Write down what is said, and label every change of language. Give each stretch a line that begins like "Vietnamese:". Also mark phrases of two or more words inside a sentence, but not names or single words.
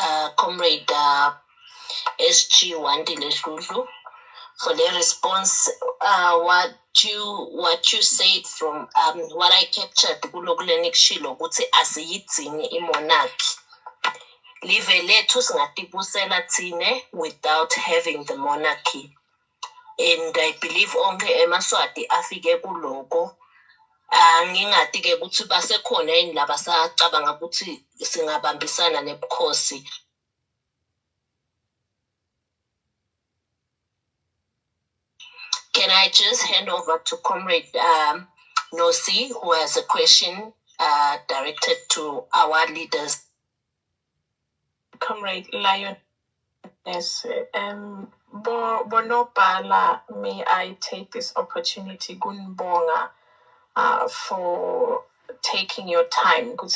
English: Comrade SG Wandile Hludlu for the response. What you said from what I captured
Swati: kulokule Shilo ukuthi asiyidzingi imonarchy. Live lethu singatibusela thine
English: without having the monarchy. And I believe
Swati: onke emaswati afike kuloko. Ngingati ke ukuthi basekhona yini laba sacabanga ukuthi singabambisana nebukhosi.
English: Can I just hand over to Comrade Nosi, who has a question directed to our leaders? Comrade Lioness, Bonobala, may I take this opportunity, Gunbonga, for taking your time.